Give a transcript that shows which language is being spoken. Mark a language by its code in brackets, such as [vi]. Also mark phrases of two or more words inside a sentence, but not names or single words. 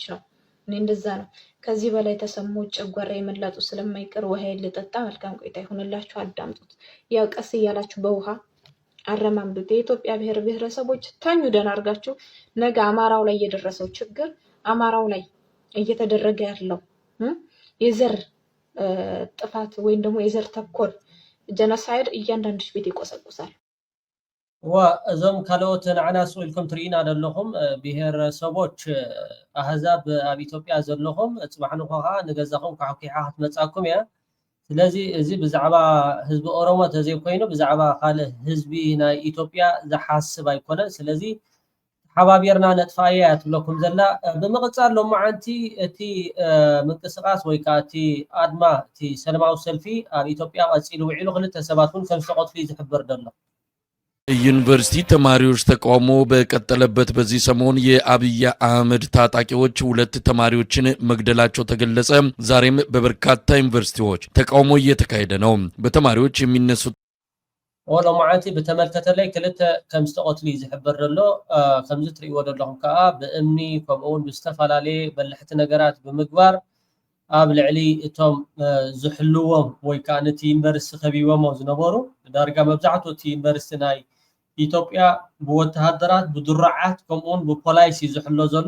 [am] ነው። እኔ እንደዛ ነው። ከዚህ በላይ ተሰሙ ጨጓራ የመላጡ ስለማይቀር ውሃ ልጠጣ። መልካም ቆይታ ይሁንላችሁ። አዳምጡት። ያው ቀስ እያላችሁ በውሃ አረማምዱት። የኢትዮጵያ ብሔር ብሔረሰቦች ታኙ ደህና አድርጋችሁ። ነገ አማራው ላይ የደረሰው ችግር አማራው ላይ እየተደረገ ያለው የዘር ጥፋት ወይም ደግሞ የዘር ተኮር ጀኖሳይድ እያንዳንድሽ ቤት ይቆሰቁሳል። [ti] ወእዞም ካልኦት ንዓና ስኢልኩም ትርኢና ዘለኹም ብሔረሰቦች ኣህዛብ ኣብ ኢትዮጵያ ዘለኹም ፅባሕንኹ ከዓ ንገዛኹም ካሕኪሓ ክትመፃኩም እያ። ስለዚ እዚ ብዛዕባ ህዝቢ ኦሮሞ ተዘይኮይኑ ብዛዕባ ካልእ ህዝቢ ናይ ኢትዮጵያ ዝሓስብ ኣይኮነን። ስለዚ ሓባቢርና ነጥፋ እያ ትብለኩም ዘላ። ብምቕፃል ሎማዓንቲ እቲ ምንቅስቃስ ወይ ከዓ እቲ ኣድማ እቲ ሰላማዊ ሰልፊ ኣብ ኢትዮጵያ ቀፂሉ ውዒሉ ክልተ ሰባት እውን ከም ዝተቐትሉ ዝሕብር ዘሎ። [am] ዩኒቨርሲቲ ተማሪዎች ተቃውሞ በቀጠለበት በዚህ ሰሞን የአብይ አህመድ ታጣቂዎች ሁለት ተማሪዎችን መግደላቸው ተገለጸ። ዛሬም በበርካታ ዩኒቨርሲቲዎች ተቃውሞ እየተካሄደ ነው። በተማሪዎች የሚነሱት [ti] ወሎማዓንቲ በተመልከተ ላይ ክልተ ከም ዝተቐትሉ ዝሕብር ዘሎ። ከምዚ ትሪእዎ ዘለኹም ከዓ ብእምኒ ከምኡውን ብዝተፈላለየ በላሕቲ ነገራት ብምግባር ኣብ ልዕሊ እቶም ዝሕልዎም ወይ ከዓ ነቲ ዩኒቨርሲቲ ከቢቦሞ ዝነበሩ ዳርጋ መብዛሕትኡ እቲ ዩኒቨርሲቲ ናይ ኢትዮጵያ ብወተሃደራት ብድራዓት ከምኡውን ብፖላይስ ዝሕሎ ዘሎ